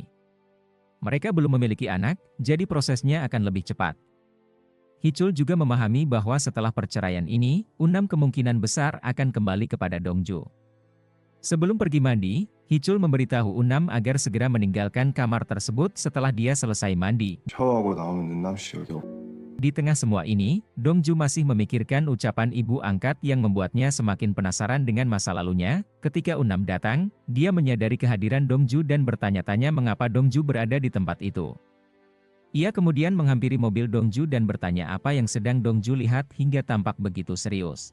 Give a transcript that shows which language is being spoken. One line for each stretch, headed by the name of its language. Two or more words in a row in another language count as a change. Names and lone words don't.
Indonesian: Mereka belum memiliki anak, jadi prosesnya akan lebih cepat. Hichul juga memahami bahwa setelah perceraian ini, Unam kemungkinan besar akan kembali kepada Dongju. Sebelum pergi mandi, Hichul memberitahu Unam agar segera meninggalkan kamar tersebut setelah dia selesai mandi.
Korean: 샤워하고 나오면 은남씨 여기
Indonesian: Di tengah semua ini, Dongju masih memikirkan ucapan ibu angkat yang membuatnya semakin penasaran dengan masa lalunya. Ketika Unam datang, dia menyadari kehadiran Dongju dan bertanya-tanya mengapa Dongju berada di tempat itu. Ia kemudian menghampiri mobil Dongju dan bertanya apa yang sedang Dongju lihat hingga tampak begitu serius.